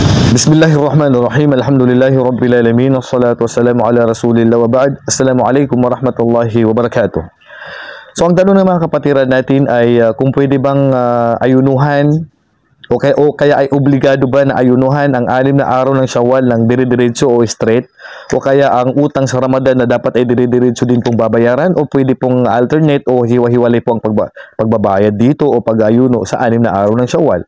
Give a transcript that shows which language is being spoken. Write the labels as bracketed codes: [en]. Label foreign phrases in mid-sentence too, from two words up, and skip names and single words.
[ar] بسم الله الرحمن الرحيم. الحمد لله رب العالمين. والصلاة والسلام على رسول الله وبعد. السلام عليكم ورحمة الله وبركاته. [tl] So ang tanong ng mga kapatiran natin ay kung pwede bang ayunuhan o kaya ay obligado ba na ayunuhan ang 6 na araw ng Syawal ng dire-diretso o straight, o kaya ang utang sa Ramadan na dapat ay dire-diretso din pong babayaran, o pwede pong alternate o hiwa-hiwalay po ang pagbabayad dito o pag-ayuno sa 6 na araw ng Syawal.